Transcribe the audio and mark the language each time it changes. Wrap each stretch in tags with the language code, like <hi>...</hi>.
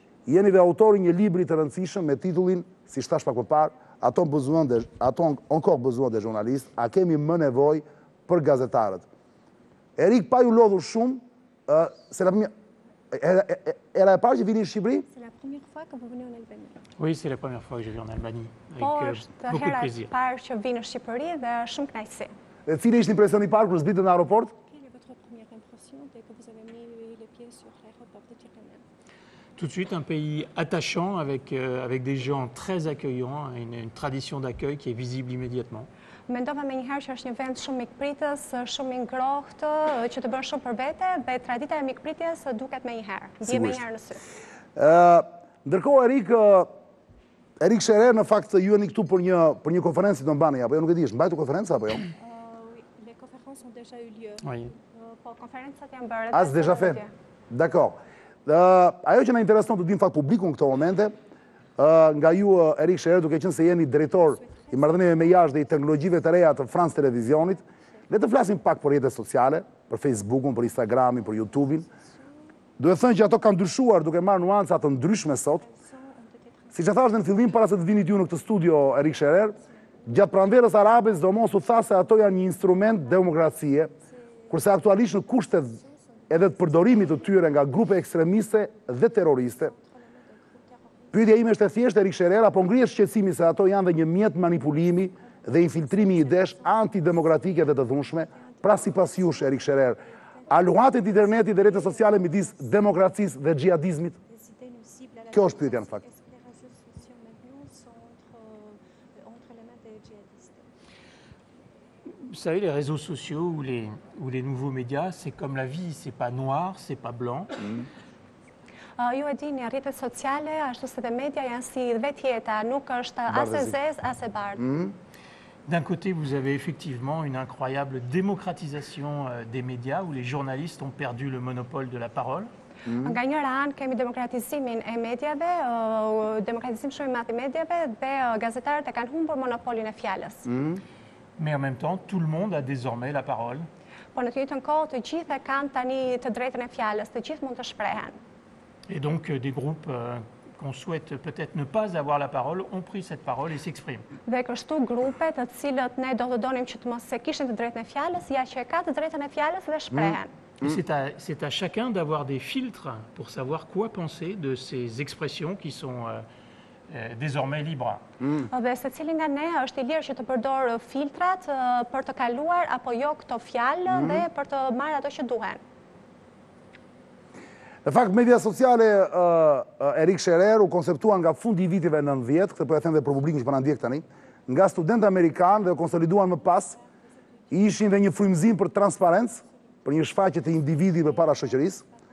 <sq>Jeni dhe autori një libri të rëndësishëm me titullin, si thash pak më parë,</sq> <fr>A-ton encore besoin des journalistes,</fr> <sq>a kemi më nevojë për gazetarët. Erik, pa ju lodhur shumë,</sq> <fr>c'est la première...</fr> <sq>Era e parë që vini në Shqipëri?</sq> <fr>C'est la première fois que vous venez en Albanie. Oui, c'est la première fois que je viens en Albanie.</fr> <sq>Po,</sq> <fr>Avec</fr> <sq>është</sq> <fr>beaucoup de</fr> <sq>hera e</sq> <fr>plaisir.</fr> <sq>parë që vi në Shqipëri dhe shumë kënaqësi. Dhe cili ishte impresioni i parë kur zbritët në aeroport?</sq> <fr>Quelle est votre première impression dès que vous avez mis les pieds sur l'aéroport de Tirana? Tout de suite, un pays attachant avec des gens très accueillants, une tradition d'accueil qui est visible immédiatement.</fr> <sq>Mendova me njëherë që është një vend shumë mikpritës, shumë i ngrohtë, që të bën shumë për vete dhe tradita e mikpritjes duket me njëherë, bie me njëherë në sy. Ndërkohë Erik Sherer në fakt ju jeni këtu për një konferencë do mbani apo jo, nuk e di, është mbajtur konferenca apo jo?</sq> <fr>Oui, les conférences ont déjà eu lieu. Oui.</fr> <sq>Po, konferencat janë bërë.</sq> <fr>As déjà fait. D'accord.</fr> <sq>Ajo që na intereson të dim fakt publiku në këto momente, nga ju Erik Sherer, duke qenë se jeni drejtor i marrëdhënieve me jashtë dhe i teknologjive të reja të France Televizionit, le të flasim pak për rrjetet sociale, për Facebookun, për Instagramin, për YouTubein. Duhet thënë që ato kanë ndryshuar duke marrë nuanca të ndryshme sot. Siç e thash në fillim para se të vinit ju në këtë studio Erik Sherer, gjatë pranverës arabe sidomos u tha se ato janë një instrument demokracie, kurse aktualisht në kushtet edhe të përdorimit të tyre nga grupe ekstremiste dhe terroriste. Pyetja ime është e thjeshtë Erik Sherer, apo ngrihet shqetësimi se ato janë dhe një mjet manipulimi dhe infiltrimi i idesh antidemokratike dhe të dhunshme? Pra sipas jush Erik Sherer, a luhatet interneti dhe rrjetet sociale midis demokracisë dhe xhihadizmit? Kjo është pyetja në fakt.</sq> <fr>Est-ce que les réseaux sociaux maintenant sont entre les mains des djihadistes? Vous savez, les réseaux sociaux ou les nouveaux médias, c'est comme la vie, c'est pas noir, c'est pas blanc.</fr> <sq>Ju e dini, rrjetet sociale, ashtu si dhe media janë si vetë jeta, nuk është as e zezë, as e bardhë.</sq> <fr>D'un côté, vous avez effectivement une incroyable démocratisation des médias où les journalistes ont perdu le monopole de la parole.</fr> <sq>Nga njëra anë kemi demokratizimin e medjave, demokratizim shumë i madh i medjave dhe gazetarët e kanë humbur monopolin e fjalës.</sq> <fr>Mais en même temps, tout le monde a désormais la parole.</fr> <sq>Po në të njëjtën kohë të gjithë kanë tani të drejtën e fjalës, të gjithë mund të shprehen.</sq> <fr>Et donc, des groupes qu'on souhaite peut-être ne pas avoir la parole ont pris cette parole et s'expriment.</fr> <sq>Dhe kështu grupe të cilët ne do të donim që të mos se kishin të drejtën e fjalës, ja që e ka të drejtën e fjalës dhe shprehen.</sq> <fr>Et c'est à chacun d'avoir des filtres pour savoir quoi penser de ces expressions qui sont désormais libres.</fr> <sq>Dhe secili nga ne është i lirë që të përdor filtrat për të kaluar apo jo këto fjalë dhe për të marrë ato që duhen. Në fakt, media sociale Erik Sherer u konceptuan nga fundi i vitive 90, këtë po e them dhe për publikun që po na ndjek tani, nga studentë amerikanë dhe u konsoliduan më pas, ishin dhe një frymëzim për transparencë, për një shfaqje të individit përpara shoqërisë.</sq>